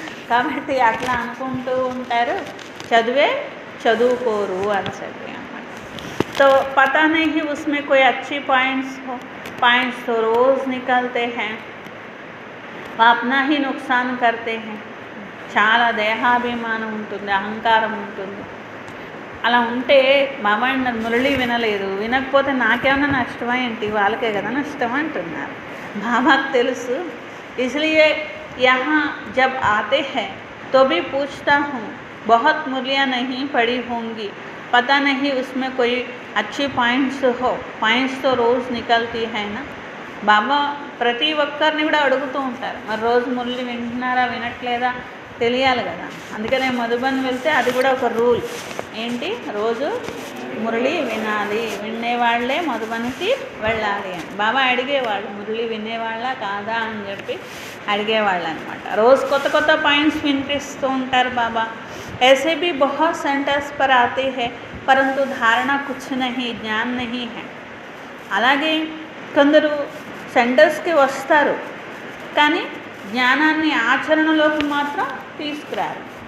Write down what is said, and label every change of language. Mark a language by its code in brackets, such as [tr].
[te] కాబట్టి అట్లా అనుకుంటూ ఉంటారు, చదువుకోరు అని చెప్పి అన్నమాట. [hi] तो पता नहीं उसमें कोई अच्छी पॉइंट्स तो रोज़ निकलते हैं, वो अपना ही नुकसान करते हैं. [te] చాలా దేహాభిమానం ఉంటుంది, అహంకారం ఉంటుంది. అలా ఉంటే బాబా మురళి వినలేదు, వినకపోతే నాకేమన్నా నష్టమా ఏంటి, వాళ్ళకే కదా నష్టం అంటున్నారు. బాబాకు తెలుసు. [hi] इसलिए यहाँ जब आते हैं तो भी पूछता हूँ, बहुत मुरलियाँ नहीं पढ़ी होंगी, पता नहीं उसमें कोई अच्छी पॉइंट्स तो रोज़ निकलती है ना. [te] బాబా ప్రతి ఒక్కరిని కూడా అడుగుతూ ఉంటారు, మరి రోజు మురళి వింటున్నారా వినట్లేదా తెలియాలి కదా. అందుకనే మధుబన్ వెళ్తే అది కూడా ఒక రూల్ ఏంటి, రోజు మురళి వినాలి, వినేవాళ్లే మధుబన్కి వెళ్ళాలి అని. బాబా అడిగేవాళ్ళు మురళి వినేవాళ్ళ కాదా అని చెప్పి అడిగేవాళ్ళు అనమాట. రోజు కొత్త కొత్త పాయింట్స్ వినిపిస్తూ ఉంటారు బాబా. [hi] ऐसे भी बहुत सेंटर्स पर आते हैं परंतु धारणा कुछ नहीं, జ్ఞాన్ नहीं है. [te] అలాగే కొందరు సెంటర్స్కి వస్తారు కానీ జ్ఞానాన్ని ఆచరణలోకి మాత్రం తీసుకురారు.